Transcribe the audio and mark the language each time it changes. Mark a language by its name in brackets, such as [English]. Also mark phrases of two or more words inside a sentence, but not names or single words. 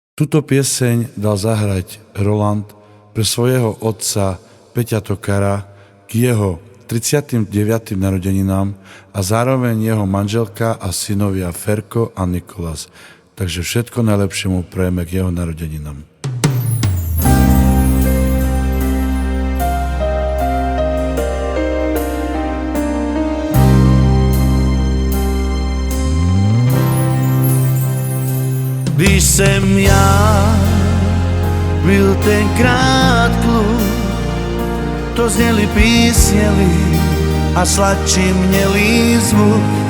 [Slovak] Tuto pieseň dal zahrať Roland pre svojho otca Peťa Tokara k jeho 39. narodeninám a zároveň jeho manželka a synovia Ferko a Nikolas. Takže všetko najlepšie mu prajeme k jeho narodeninám. [Czech] Když jsem já byl tenkrát kluk, to zněly písněli a sladčí měli zvuk